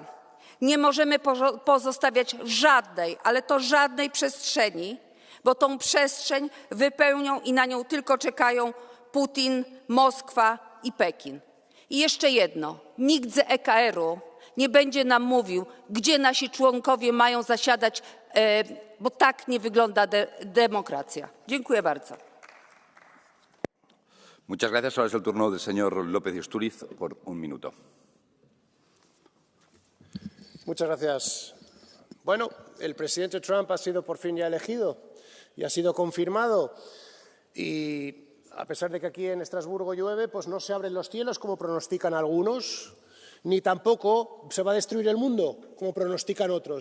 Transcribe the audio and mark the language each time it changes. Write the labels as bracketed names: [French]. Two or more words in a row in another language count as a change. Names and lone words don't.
[Polish] Nie możemy pozostawiać żadnej, ale to żadnej przestrzeni, bo tą przestrzeń wypełnią i na nią tylko czekają Putin, Moskwa i Pekin. I jeszcze jedno, nikt z EKR-u nie będzie nam mówił, gdzie nasi członkowie mają zasiadać, bo tak nie wygląda demokracja. Dziękuję bardzo. [Spanish] Muchas gracias. Ahora es el turno del señor López Istúriz por un minuto. Muchas gracias. Bueno, el presidente Trump ha sido por fin ya elegido y ha sido confirmado. Y a pesar de que aquí en Estrasburgo llueve, pues no se abren los cielos como pronostican algunos, ni tampoco se va a destruir el mundo como pronostican otros.